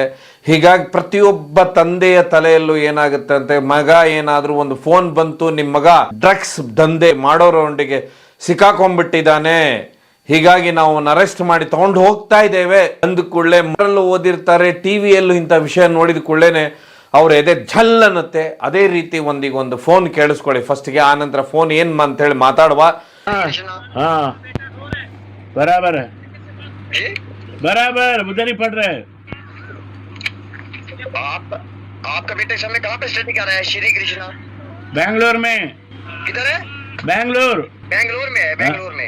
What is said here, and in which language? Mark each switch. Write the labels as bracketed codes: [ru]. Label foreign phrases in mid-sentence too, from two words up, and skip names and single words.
[kn] ಹೀಗಾಗಿ ಪ್ರತಿಯೊಬ್ಬ ತಂದೆಯ ತಲೆಯಲ್ಲೂ ಏನಾಗುತ್ತೆ ಅಂತ, ಮಗ ಏನಾದ್ರೂ ಒಂದು ಫೋನ್ ಬಂತು, ನಿಮ್ಮ ಮಗ ಡ್ರಗ್ಸ್ ದಂಧೆ ಮಾಡೋರೊಂದಿಗೆ ಸಿಕ್ಕಾಕೊಂಡ್ಬಿಟ್ಟಿದ್ದಾನೆ, ಹೀಗಾಗಿ ನಾವು ಅರೆಸ್ಟ್ ಮಾಡಿ ತಗೊಂಡು ಹೋಗ್ತಾ ಇದ್ದೇವೆ ಅಂದ ಕೂಡಲೇ ಮರಲ್ಲೂ ಓದಿರ್ತಾರೆ, ಟಿವಿಯಲ್ಲೂ ಇಂಥ ವಿಷಯ ನೋಡಿದ ಕೂಡಲೇನೆ ಅವ್ರ ಎದೆ ಝಲ್ ಅನ್ನತ್ತೆ. ಅದೇ ರೀತಿ ಒಂದು ಫೋನ್ ಕೇಳಿಸ್ಕೊಳ್ಳಿ ಫಸ್ಟ್ಗೆ, ಆನಂತರ ಫೋನ್ ಏನ್ ಅಂತ ಹೇಳಿ ಮಾತಾಡುವ. [hi] बराबर है, बराबर उधर ही पढ़ रहे हैं। आपका बेटा इस समय कहाँ पे स्टडी कर रहा है? श्री कृष्णा बेंगलोर में। किधर है? बेंगलोर। बेंगलोर में है? बेंगलोर में?